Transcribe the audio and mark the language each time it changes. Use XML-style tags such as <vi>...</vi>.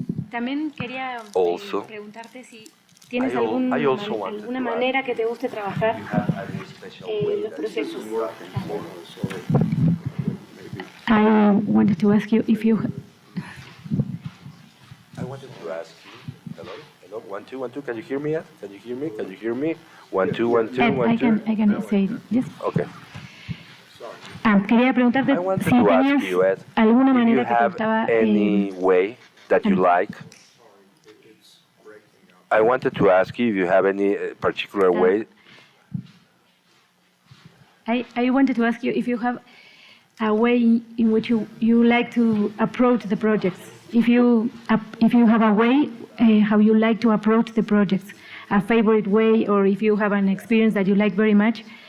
<es>También quería preguntarte si tienes alguna manera que te guste trabajar los procesos.</es> <en>I wanted to ask you if you... I wanted to ask you, hello, 1 2 1 2. Can you hear me? Can you hear me? 1 2 1 2 1 2. I can say yes. Okay.</en> <es>Quería preguntarte si tenías alguna manera que te gustaba.</es> <en>Any way that you like. I wanted to ask you if you have any particular way. I wanted to ask you if you have a way in which you like to approach the projects. If you have a way how you like to approach the projects, a favorite way, or if you have an experience that you like very much,</en>